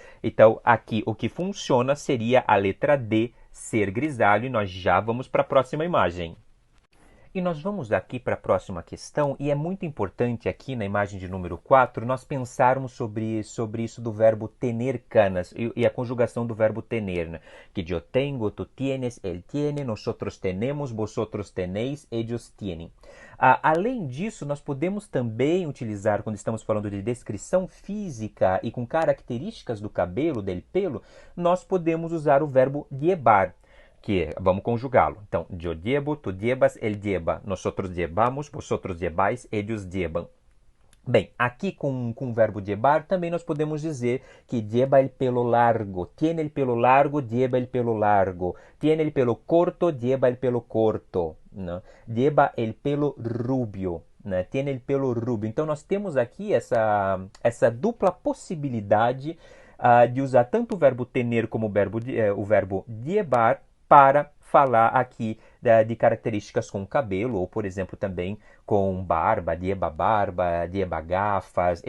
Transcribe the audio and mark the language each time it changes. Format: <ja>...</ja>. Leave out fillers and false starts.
<pt>Então, aqui o que funciona seria a letra D, ser grisalho, e nós já vamos para a próxima imagem. E nós vamos aqui para a próxima questão, e é muito importante aqui na imagem de número 4 nós pensarmos sobre isso do verbo tener canas e a conjugação do verbo tener, né?</pt> <es>Que yo tengo, tú tienes, él tiene, nosotros tenemos, vosotros tenéis, ellos tienen.</es> <pt>Além disso, nós podemos também utilizar, quando estamos falando de descrição física e com características do cabelo, del pelo, nós podemos usar o verbo llevar, que vamos conjugá-lo.</pt> <es>Então, yo llevo, tú llevas, él lleva, nosotros llevamos, vosotros lleváis, ellos llevan.</es> <pt>Bem, aqui com o verbo llevar também nós podemos dizer que</pt> <es>lleva el pelo largo, tiene el pelo largo, lleva el pelo largo, tiene el pelo corto, lleva el pelo corto, né? Lleva el pelo rubio, né? Tiene el pelo rubio.</es> <pt>Então nós temos aqui essa dupla possibilidade de usar tanto o verbo tener como o verbo llevar para falar aqui de características com o cabelo, ou, por exemplo, também com barba,</pt> <es>lleva gafas.</es>